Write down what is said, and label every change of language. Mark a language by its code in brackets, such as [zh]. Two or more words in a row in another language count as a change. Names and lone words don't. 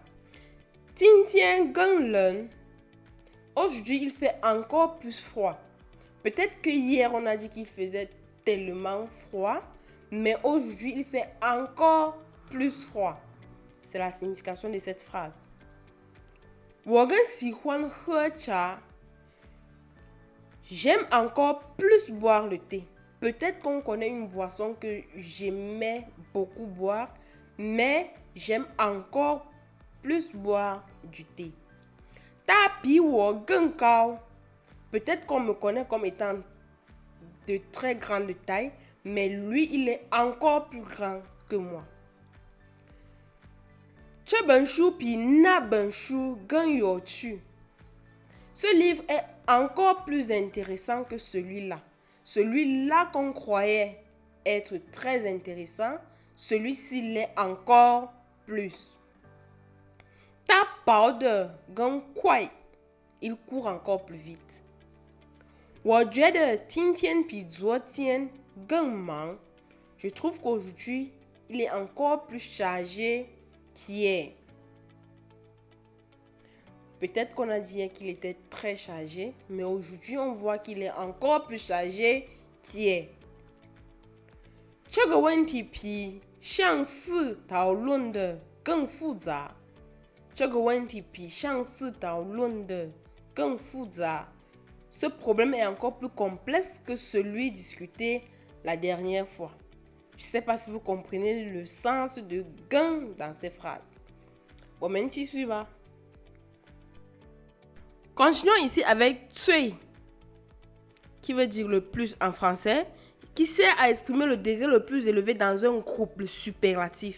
[fr] Tintian Ganglen. Aujourd'hui, il fait encore plus froid. Peut-être que hier, on a dit qu'il faisait tellement froid, mais aujourd'hui, il fait encore plus froid. C'est la signification de cette phrase. [zh] 我更喜欢喝茶. [fr] J'aime encore plus boire le thé. Peut-être qu'on connaît une boisson que j'aimais beaucoup boire, mais j'aime encore plus boire du thé. [zh] 他比我更高. [fr] Peut-être qu'on me connaît comme étant de très grande taille, mais lui, il est encore plus grand que moi. [zh] 这本书比那本书更有趣. [fr] Ce livre est encore plus intéressant que celui-là. Celui-là qu'on croyait être très intéressant, celui-ci l'est encore plus. [zh] 他跑得更快. [fr] Il court encore plus vite. [zh] 我觉得今天比昨天更忙. [fr] Je trouve qu'aujourd'hui, il est encore plus chargé qu'hier. Peut-être qu'on a dit qu'il était très chargé, mais aujourd'hui, on voit qu'il est encore plus chargé qu'hier. [zh] 这个问题比上次讨论的更复杂. 这个问题比上次讨论的更复杂. [fr] Ce problème est encore plus complexe que celui discuté la dernière fois. Je ne sais pas si vous comprenez le sens de gang dans ces phrases. Continuons ici avec cui, qui veut dire le plus en français, qui sert à exprimer le degré le plus élevé dans un groupe, le superlatif.